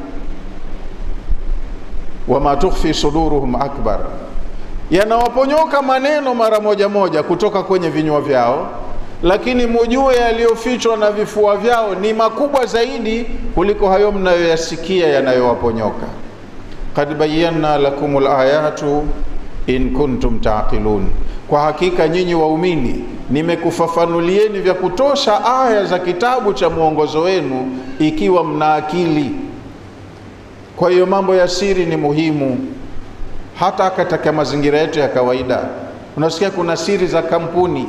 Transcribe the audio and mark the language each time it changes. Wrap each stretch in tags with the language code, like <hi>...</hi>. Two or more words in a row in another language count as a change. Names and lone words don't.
<ar>وما تخفي صدورهم أكبر,</ar> <sw>yanawaponyoka maneno mara moja kutoka kwenye vinywa vyao, lakini mujue yaliyofichwa na vifua vyao ni makubwa zaidi kuliko hayo mnayoyasikia yanayowaponyoka.</sw> <ar>قد بينا لكم الآيات إن كنتم تعقلون,</ar> <sw>kwa hakika nyinyi waumini nimekufafanulieni vya kutosha aya za kitabu cha mwongozo wenu ikiwa mna akili. Kwa hiyo mambo ya siri ni muhimu. Hata katika mazingira yetu ya kawaida unasikia kuna siri za kampuni.</sw>